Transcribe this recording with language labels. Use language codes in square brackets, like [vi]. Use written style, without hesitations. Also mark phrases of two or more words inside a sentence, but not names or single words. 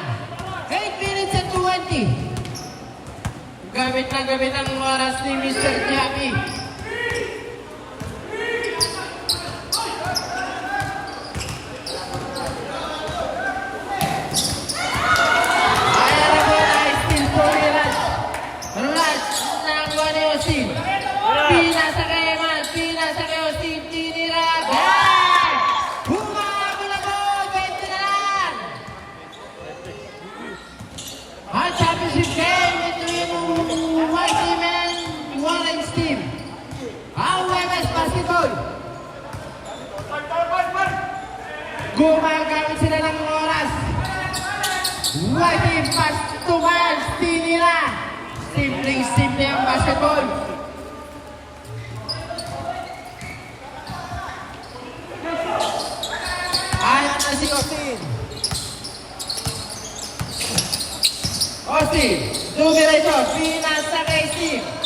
[en] 8 minutes and 20. [tl] Gamit ang oras ni Mr. Javi. Ayan na po tayo, [en] still for Rush. Rush, [tl] nakuha ni Austin. Pinasa kay Eman, pinasa kay Austin, tinira. Humahabol ako, 20 na lang. [en] Ang championship game between White Team and Orange Team. [tl] Ang Webes Basketball. Gumagamit sila ng oras. [en] White Team pass to Miles, [tl] tinira. Simple ang basketball. Ayan na si Austin. Austin, tumira ito, pinasa kay Steve.